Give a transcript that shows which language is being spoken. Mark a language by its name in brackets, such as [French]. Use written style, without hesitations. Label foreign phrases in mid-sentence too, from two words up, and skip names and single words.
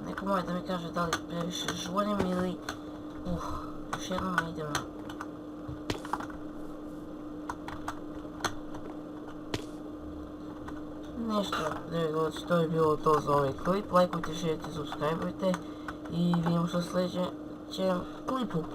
[Macedonian] Може да ми каже дали [Serbian] превише журим [Macedonian] или... [Serbian] još jednom idemo. Nešto, ljudi, to je bilo to za ovaj klip. Lajkujte, širite, subscribeujte i vidimo se u sljedećem klipu.